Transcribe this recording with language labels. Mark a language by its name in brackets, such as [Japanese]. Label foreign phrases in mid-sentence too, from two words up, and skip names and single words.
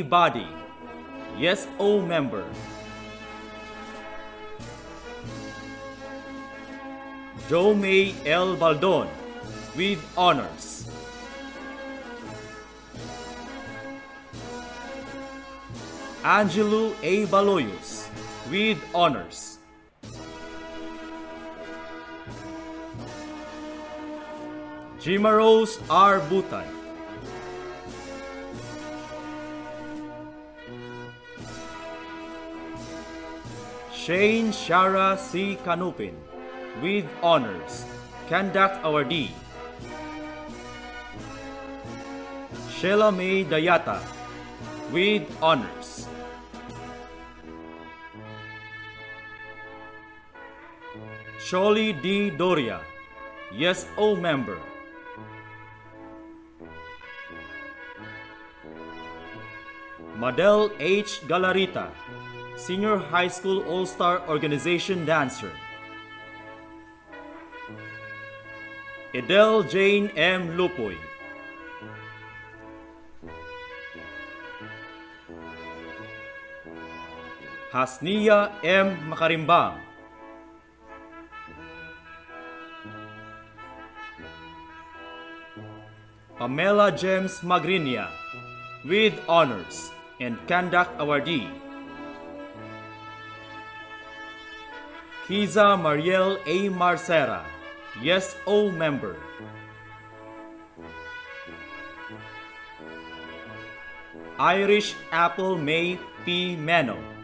[English] Body, Yes, O member. Jo May L. Baldon, with honors. Angelo A. Baloyos, with honors. Jimarose R. Butan. Shane Shara C. Canupin, with honors, Conduct Awardee. Sheila May Dayata, with honors. Sholi D. Doria, Yes, O member. Madel H. Galarita, Senior High School All-Star Organization Dancer. Edel Jane M. Lupoy. Hasnia M. Makarimbang. Pamela James Magrinia, with honors and Conduct Awardee. Kiza Mariel A. Marcera, Yes, O member. Irish Apple May P. Meno.